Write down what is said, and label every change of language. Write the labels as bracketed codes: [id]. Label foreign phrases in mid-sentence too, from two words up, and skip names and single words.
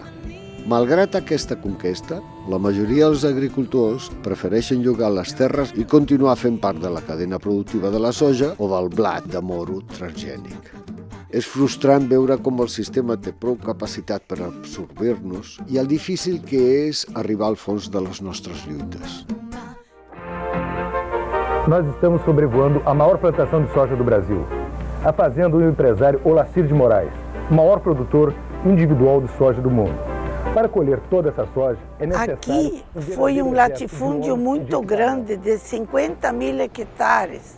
[ca] Malgrat aquesta conquesta, la majoria dels agricultors prefereixen llogar les terres i continuar fent part de la cadena productiva de la soja o del blat de moro transgènic. És frustrant veure com el sistema té prou capacitat per absorbir-nos i el difícil que és arribar al fons de les nostres lluites. [pt] Nós estamos sobrevoando a maior plantação de soja do Brasil, a fazenda do empresário Olacir de Moraes, o maior produtor individual de soja do mundo. Para colher toda essa soja, é necessário... Aqui foi um latifúndio muito grande, de 50.000 hectares.